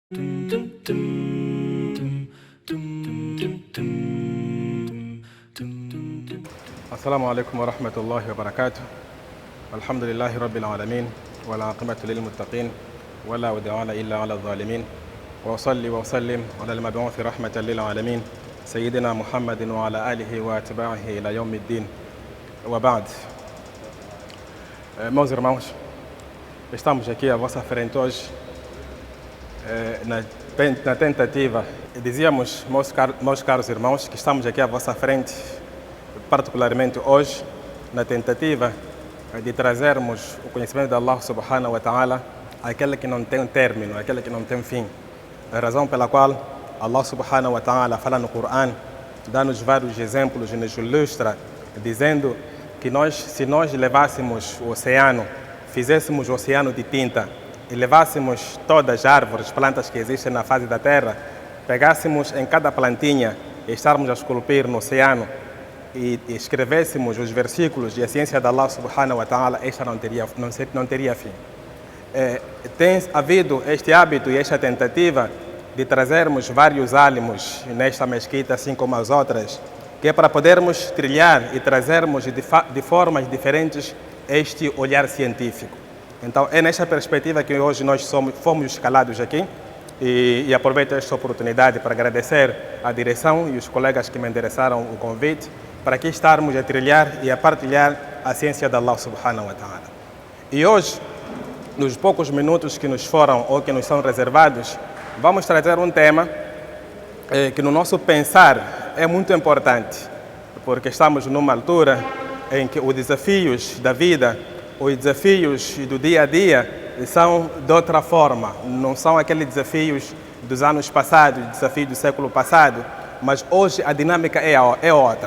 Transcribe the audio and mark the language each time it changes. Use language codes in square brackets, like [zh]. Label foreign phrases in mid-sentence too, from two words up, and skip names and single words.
[ar] السلام عليكم ورحمة الله وبركاته. الحمد لله رب العالمين والعاقبة للمتقين ولا عدوان إلا على الظالمين، وأصلي وأسلم على المبعوث رحمة للعالمين سيدنا محمد وعلى آله وأتباعه إلى يوم الدين. وبعد. [pt] Meus irmãos, estamos aqui à vossa frente hoje na tentativa, dizíamos, meus caros irmãos, que estamos aqui à vossa frente, particularmente hoje, na tentativa de trazermos o conhecimento de Allah [ar] سبحانه وتعالى, [pt] aquele que não tem um término, aquele que não tem fim. A razão pela qual Allah [ar] سبحانه وتعالى [pt] fala no Coran, dá-nos vários exemplos e nos ilustra, dizendo que se nós levássemos o oceano, fizéssemos o oceano de tinta e levássemos todas as árvores, plantas que existem na face da terra, pegássemos em cada plantinha e estarmos a esculpir no oceano e escrevêssemos os versículos e a ciência de Allah subhanahu wa ta'ala, esta não teria fim. Tem havido este hábito e esta tentativa de trazermos vários álamos nesta mesquita, assim como as outras, que é para podermos trilhar e trazermos de formas diferentes este olhar científico. Então, é nesta perspectiva que hoje nós fomos escalados aqui e aproveito esta oportunidade para agradecer à direção e os colegas que me endereçaram o convite para aqui estarmos a trilhar e a partilhar a ciência de Allah [ar] سبحانه وتعالى. [pt] E hoje, nos poucos minutos que nos foram ou que nos são reservados, vamos trazer um tema que no nosso pensar é muito importante, porque estamos numa altura em que os desafios da vida, os desafios do dia a dia são de outra forma, não são aqueles desafios dos anos passados, desafios do século passado, mas hoje a dinâmica é outra.